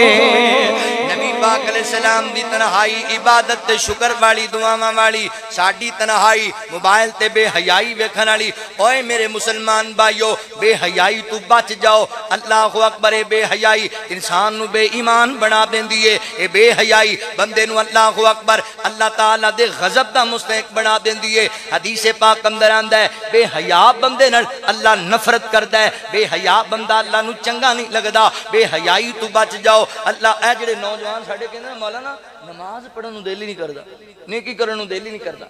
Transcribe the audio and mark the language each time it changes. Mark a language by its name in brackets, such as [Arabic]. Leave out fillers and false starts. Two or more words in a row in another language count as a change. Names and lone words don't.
[Punjabi] نبی پاک علیہ السلام دی تنہائی عبادت تے شکر والی دعاواں والی، ساڈی تنہائی موبائل تے بے حیائی ویکھن والی. اوئے میرے مسلمان بھائیو، بے حیائی توں بچ جاؤ. [Arabic] الله أكبر. [Punjabi] بے حیائی انسان نوں بے ایمان بنا دیندی اے. اے بے حیائی بندے نوں [Arabic] الله أكبر [Punjabi] اللہ تعالیٰ دے غضب دا مستحق بنا دیندی اے. حدیث پاک اندر آندا اے بے حیا بندے نال اللہ نفرت کردا اے. بے حیا بندہ اللہ نوں چنگا نئیں لگدا. بے حیائی توں بچ جاؤ. اللہ اے جیہڑے نوجوان ساڈے کہندے مولانا نماز پڑھن نوں دل ای نئیں کردا، نیکی کرن نوں دل ای نئیں کردا.